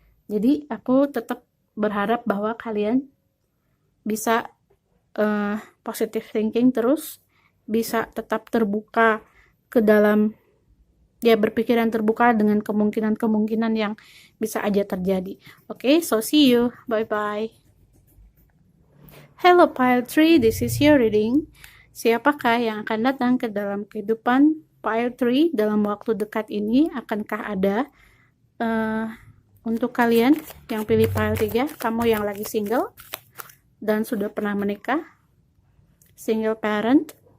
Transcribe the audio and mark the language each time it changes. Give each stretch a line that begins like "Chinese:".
Indonesian: Jadi aku tetap berharap bahwa kalian bisa positive thinking terus, bisa tetap terbuka ke dalam, ya berpikiran terbuka dengan kemungkinan-kemungkinan yang bisa aja terjadi.
English: Oke, so see you. Bye-bye. Hello Pile 3, this is your reading.
Indonesian: Siapakah yang akan datang ke dalam kehidupan Pile 3 dalam waktu dekat ini? Akankah ada untuk kalian yang pilih Pile 3, kamu yang lagi single dan sudah pernah menikah, single parent,